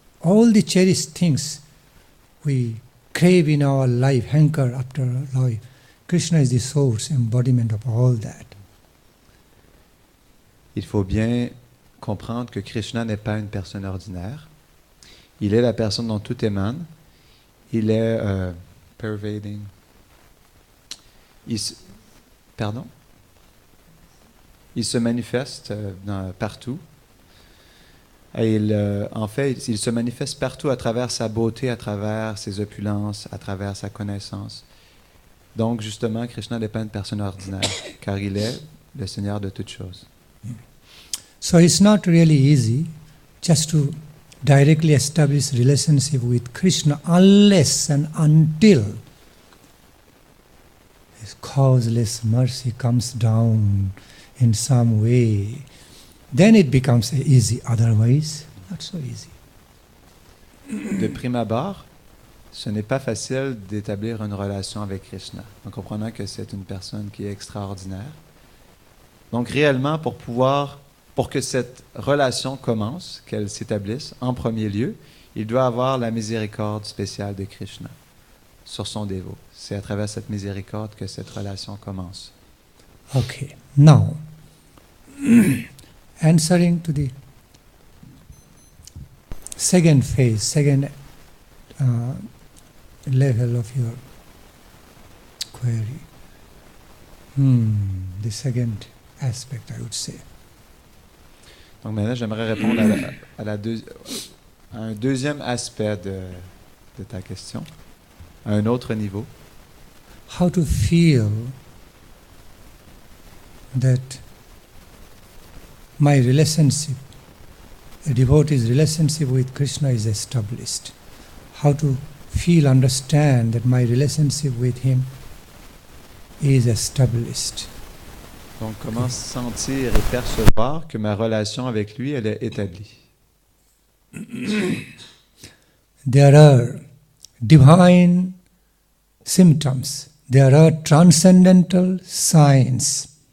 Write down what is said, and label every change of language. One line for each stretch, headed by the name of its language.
English: All the cherished things we crave in our life, hanker after our life. Krishna is the source, embodiment of all that.
French: Il faut bien comprendre que Krishna n'est pas une personne ordinaire. Il est la personne dont tout émane. Il est pervading. Il se manifeste partout. Et en fait, il se manifeste partout à travers sa beauté, à travers ses opulences, à travers sa connaissance. Donc, justement, Krishna n'est pas une personne ordinaire, car il est le Seigneur de toutes choses.
English: So it's not really easy just to directly establish relationship with Krishna unless and until His causeless mercy comes down in some way. Then it becomes easy, otherwise not so easy.
French: De prime abord, ce n'est pas facile d'établir une relation avec Krishna, en comprenant que c'est une personne qui est extraordinaire. Donc réellement, pour que cette relation commence, qu'elle s'établisse en premier lieu, il doit avoir la miséricorde spéciale de Krishna sur son dévot. C'est à travers cette miséricorde que cette relation commence.
English: Okay, now answering to the second phase, second level of your query. The second aspect, I would say.
French: Donc maintenant, j'aimerais répondre à un deuxième aspect de ta question, à un autre niveau.
English: How to feel that my relationship, a devotee's relationship with Krishna is established. How to feel, understand that my relationship with him is established.
French: Donc, comment sentir et percevoir que ma relation avec lui, elle est établie?
English: There are divine symptoms. There are transcendental signs.